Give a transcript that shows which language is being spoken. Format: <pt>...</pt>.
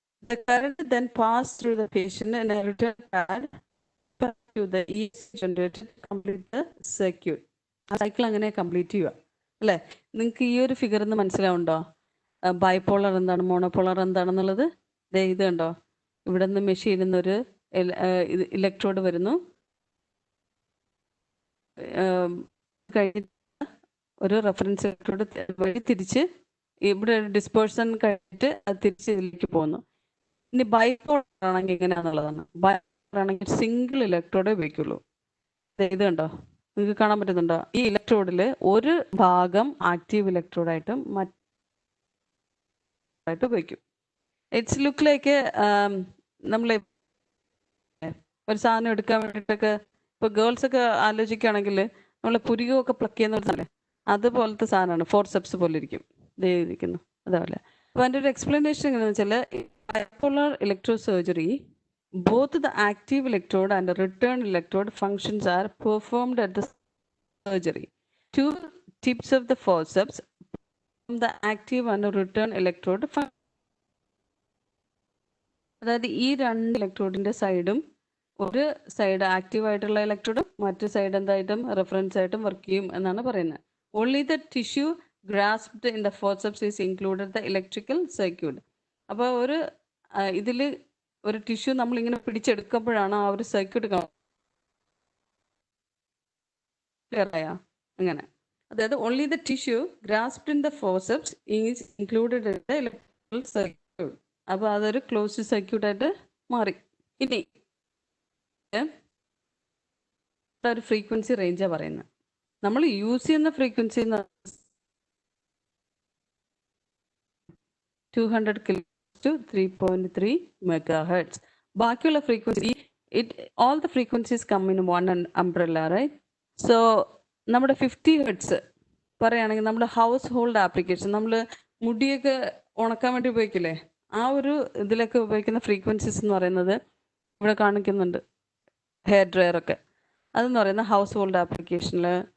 <en>The current then passes through the patient and a return pad to the EC generator to complete the circuit.</en> <ml>ആ cycle അങ്ങനെ complete ചെയ്യുക അല്ലേ? നിങ്ങൾക്ക് ഈ ഒരു ഫിഗർ ഒന്ന് മനസ്സിലാവുണ്ടോ? ബൈപോളർ എന്താണ്, മോണോപോളർ എന്താണെന്നുള്ളത്? ഇത് കണ്ടോ, ഇവിടെ നിന്ന് മെഷീനിൽ നിന്നൊരു ഇലക്ട്രോഡ് വരുന്നു, കഴിഞ്ഞിട്ട് ഒരു റെഫറൻസ് ഇലക്ട്രോഡ് വഴി തിരിച്ച് ഇവിടെ ഒരു ഡിസ്പേഴ്സൺ കഴിഞ്ഞിട്ട് അത് തിരിച്ച് ഇതിലേക്ക് പോകുന്നു. ഇനി ബൈപോളർ ആണെങ്കിൽ എങ്ങനെയാണെന്നുള്ളതാണ്. ബൈപോളർ ആണെങ്കിൽ സിംഗിൾ ഇലക്ട്രോഡേ ഉപയോഗിക്കുള്ളൂ. ഇത് കണ്ടോ, നിങ്ങൾക്ക് കാണാൻ പറ്റുന്നുണ്ടോ? ഈ ഇലക്ട്രോഡിൽ ഒരു ഭാഗം ആക്റ്റീവ് ഇലക്ട്രോഡായിട്ടും മറ്റായിട്ട് ഉപയോഗിക്കും.</ml> <en>it's look like</en> <ml>നമ്മൾ ഒരു സാധനം എടുക്കാൻ വേണ്ടിയിട്ടൊക്കെ ഇപ്പോൾ ഗേൾസ് ഒക്കെ ആലോചിക്കുകയാണെങ്കിൽ നമ്മൾ പുരികമൊക്കെ പ്ലക്ക് ചെയ്യുന്നതല്ലേ, അതുപോലത്തെ സാധനമാണ്. ഫോർസെപ്സ് പോലെ ഇരിക്കും ഇരിക്കുന്നു അതേപോലെ. അപ്പോൾ അതിൻ്റെ ഒരു എക്സ്പ്ലനേഷൻ എങ്ങനെയാണെന്ന് വെച്ചാൽ,</ml> <en>Bipolar electro surgery both the active electrode and the return electrode functions are performed at the surgery. Two tips of the forceps from the active and the return electrode</en> <ml>അതായത് ഈ 2 ഇലക്ട്രോഡിന്റെ സൈഡും, ഒരു സൈഡ് ആക്റ്റീവ് ആയിട്ടുള്ള ഇലക്ട്രോഡും മറ്റു side എന്തായിട്ടും reference ആയിട്ടും work ചെയ്യും എന്നാണ് പറയുന്നത്.</ml> <en>Only the tissue grasped in the forceps is included the electrical circuit.</en> <ml>അപ്പോൾ ഇതിൽ ഒരു ടിഷ്യൂ നമ്മളിങ്ങനെ പിടിച്ചെടുക്കുമ്പോഴാണ് ആ ഒരു സർക്യൂട്ട് ക്ലിയർ ആയ അങ്ങനെ. അതായത്</ml> <en>Only the tissue grasped in the forceps is included in the electrical circuit.</en> <ml>അപ്പോൾ അതൊരു ക്ലോസ്ഡ് സർക്യൂട്ടായിട്ട് മാറി. ഇനി ഒരു ഫ്രീക്വൻസി റേഞ്ചാണ് പറയുന്നത്. നമ്മൾ യൂസ് ചെയ്യുന്ന ഫ്രീക്വൻസി 200 കിലോ to 3.3 megahertz.</ml> <en>ബാക്കിയുള്ള frequency, all the frequencies come in one umbrella, right?</en> <ml>So നമ്മുടെ 50 ഹെർട്സ് പറയുകയാണെങ്കിൽ നമ്മുടെ ഹൗസ് ഹോൾഡ് ആപ്ലിക്കേഷൻ, നമ്മൾ മുടിയൊക്കെ ഉണക്കാൻ വേണ്ടി ഉപയോഗിക്കില്ലേ, ആ ഒരു ഇതിലൊക്കെ ഉപയോഗിക്കുന്ന ഫ്രീക്വൻസീസ് എന്ന് പറയുന്നത് ഇവിടെ കാണിക്കുന്നുണ്ട്. ഹെയർ ഡ്രയർ ഒക്കെ അതെന്ന് പറയുന്ന ഹൗസ് ഹോൾഡ് ആപ്ലിക്കേഷനിൽ.</ml>